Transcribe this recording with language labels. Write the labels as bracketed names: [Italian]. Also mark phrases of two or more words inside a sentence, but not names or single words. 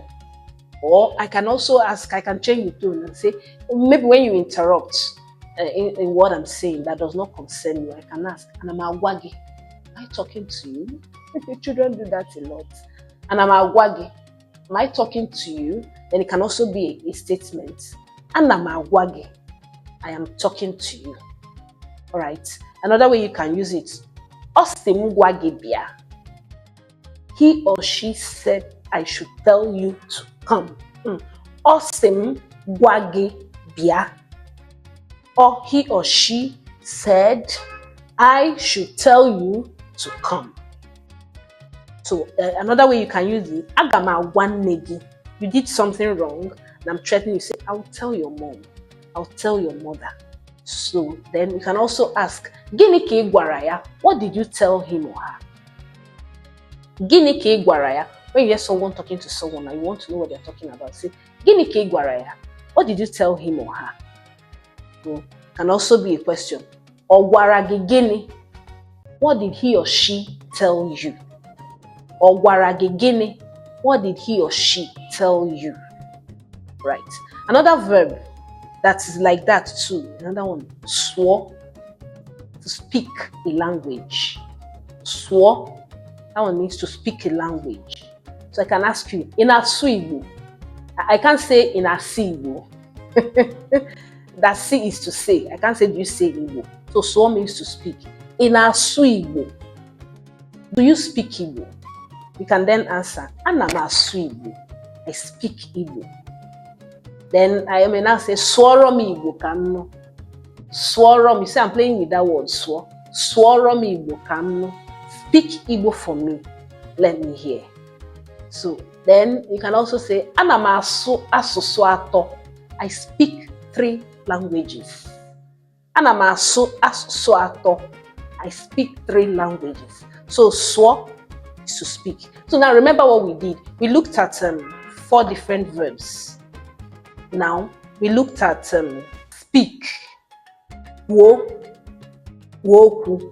[English] Or I can also ask, I can change the tone and say, maybe when you interrupt in what I'm saying that does not concern you, I can ask, Anamagwagi, am I talking to you? Children do that a lot. Anamagwagi, am I talking to you? Then it can also be a statement. Anamagwagi, I am talking to you. All right. Another way you can use it, [Igbo] Osim gwa gị bịa. [English] He or she said, I should tell you to come. [Igbo] Osim gwa gị bịa. [English] Or he or she said, I should tell you to come. So another way you can use it, [Igbo] aga m agwa nne gị. [English] You did something wrong, and I'm threatening you. Say, I'll tell your mom. I'll tell your mother. So then you can also ask, [Igbo] Gịnị ka ị gwara ya? [English] What did you tell him or her? [Igbo] Gịnị ka ị gwara ya? [English] When you hear someone talking to someone and you want to know what they're talking about, say, [Igbo] Gịnị ka ị gwara ya? [English] What did you tell him or her? So, can also be a question. [Igbo] Ọ gwara gị gịnị? [English] What did he or she tell you? [Igbo] Ọ gwara gị gịnị? [English] What did he or she tell you? Right. Another verb that is like that too. Another one, swore, to speak a language. Swore, that one means to speak a language. So I can ask you, in Asu Igbo. I can't say in Asi Igbo. That say is to say. I can't say, do you say Igbo? So swore means to speak. In Asu Igbo. Do you speak Igbo? You can then answer, [Igbo] Ana m asụ Igbo. [English] I speak Igbo. Then I may now say, [Igbo] sworo m Igbo ka m nụ. Sworo m, [English] you see I'm playing with that word, swore. [Igbo] Sworo m Igbo ka m nụ. [English] Speak Igbo for me. Let me hear. So then you can also say, [Igbo] Ana m asụ asụsụ atọ. [English] I speak 3 languages. [Igbo] Ana m asụ asụsụ atọ. [English] I speak 3 languages. So swore is to speak. So now remember what we did. We looked at 4 different verbs. Now we looked at speak, wo, woku.